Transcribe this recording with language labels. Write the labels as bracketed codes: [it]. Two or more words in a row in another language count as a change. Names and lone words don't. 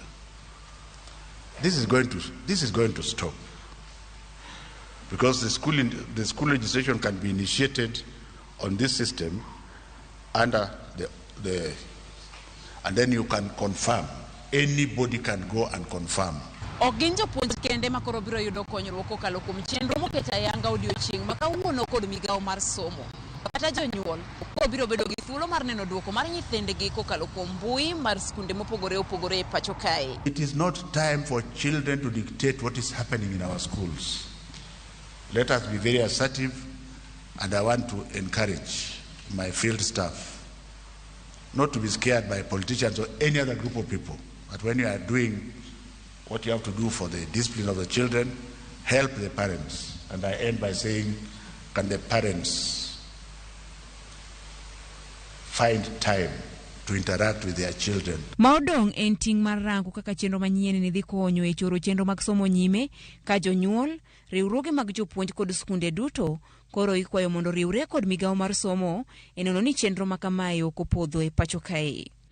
[en] This is going to stop, because the school registration can be initiated on this system under the and then you can confirm. Anybody can go and confirm. [luo] Oginjo puonj kende makoro biro yudo konyruok kokalo kuom chenro moketa yanga odiochieng' makawuono kod migawo mar somo. Kata jonyuol ko biro bedo gi thuolo mar neno duoko mar nyithindegi kokalo kuom mbui mar skunde mopogore opogore e pacho kae. [en] It is not time for children to dictate what is happening in our schools. Let us be very assertive, and I want to encourage my field staff not to be scared by politicians or any other group of people. But when you are doing what you have to do for the discipline of the children, help the parents. And I end by saying, can the parents find time to interact with their children? [luo] Maodong en ting mar rango kaka chenro manyien ni dhi konyo e choro chenro mag somo nyime ka jonyuol, riwruoge mag jopuonj kod skunde duto koro ikwayo mondo riwre kod migawo mar somo e nono ni chenro makamae ok opodho e pacho kae.